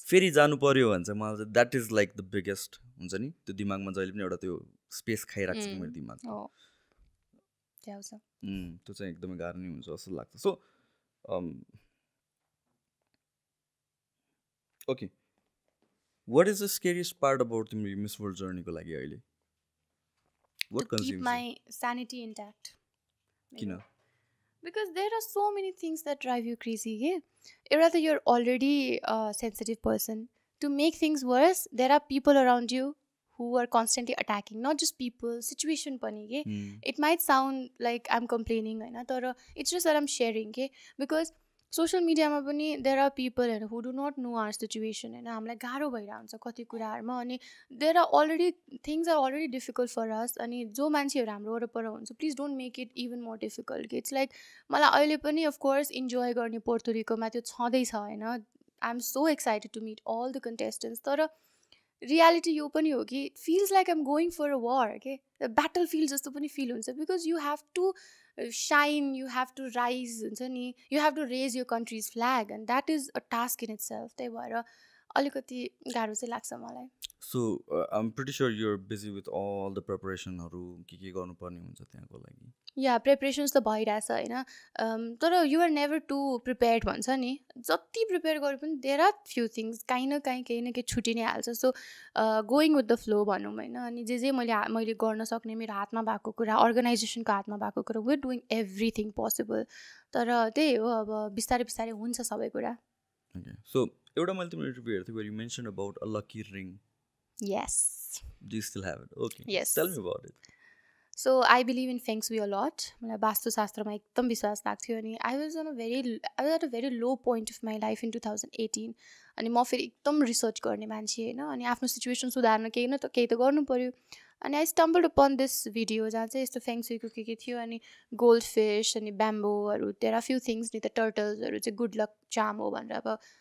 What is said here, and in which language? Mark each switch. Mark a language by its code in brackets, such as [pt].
[ne] फेरि जानु पर्यो भने चाहिँ मलाई चाहिँ [en] that is like the biggest [ne] हुन्छ नि त्यो दिमागमा जहिले पनि एउटा त्यो स्पेस खाइरहेको छ मेरो दिमाग त्यो चाहिँ एकदमै गाह्रो नै हुन्छ जस्तो लाग्छ [en] so okay what is the scariest part about [ne] तिम्रो मिस वर्ल्ड जर्नीको लागि अहिले [en] to keep my sanity intact. [ne] Kina? [en] Because there are so many things that drive you crazy. Rather, you're already a sensitive person. To make things worse, there are people around you who are constantly attacking. Not just people, situation [ne] pani. [en] It might sound like I'm complaining, but it's just that I'm sharing. Because [ne] social मिडियामा पनि there are पिपलहरू who do not know our situation होइन हामीलाई गाह्रो भइरहेको हुन्छ कति कुराहरूमा अनि there are already things are already difficult for अस अनि जो मान्छेहरू हाम्रो वरपर हुन्छ [en] please don't make it even more difficult [ne] it's like मलाई अहिले पनि अफकोर्स इन्जोय गर्ने पोर्तोरिकोमा त्यो छँदैछ होइन [en] I am so excited to meet all the contestants [ne] तर रियालिटी यो पनि हो कि [en] Feels like I'm going for a war के battlefield जस्तो पनि फिल हुन्छ because you have to shine, you have to rise, you have to raise your country's flag and that is a task in itself. [ne] त्यही भएर अलिकति गाह्रो चाहिँ लाग्छ मलाई. [en] So I'm pretty sure you're busy with all the preparationहरू [ne] के गर्नुपर्ने हुन्छ त्यहाँको लागि. या प्रिपरेसन्स त भइरहेछ होइन तर युआर नेभर टु प्रिपेयर्ड भन्छ नि जति प्रिपेयर गरे पनि देयर आर फ्यु थिङ्स काहीँ न केही छुट्टी नै हाल्छ so going with the flow भनौँ होइन अनि जे मैले गर्न सक्ने मेरो हातमा भएको कुरा अर्गनाइजेसनको हातमा भएको कुरा we are doing everything possible तर त्यही हो अब बिस्तारै बिस्तारै हुन्छ सबै कुरा. सो एउटा मैले तिम्रो इन्टरभ्यू हेर्थेँ [en] where you mentioned about a lucky ring. Yes. Do you still have it? Okay. Yes. Tell me about it. So I believe in Feng Shui a lot. [ne] मलाई वास्तुशास्त्रमा एकदम विश्वास लाग्थ्यो अनि [en] I was at a very low point of my life in 2018 [ne] अनि म फेरि एकदम research गर्ने मान्छे होइन अनि आफ्नो सिचुएसन सुधार्न केही त गर्नु पऱ्यो अनि I stumbled upon this video जहाँ चाहिँ यस्तो फेङ सुईको के थियो अनि गोल्ड फिस अनि ब्याम्बोहरू देयर आर फ्यु थिङ्स नि त टर्टल्सहरू चाहिँ गुड लक चाम हो भनेर अब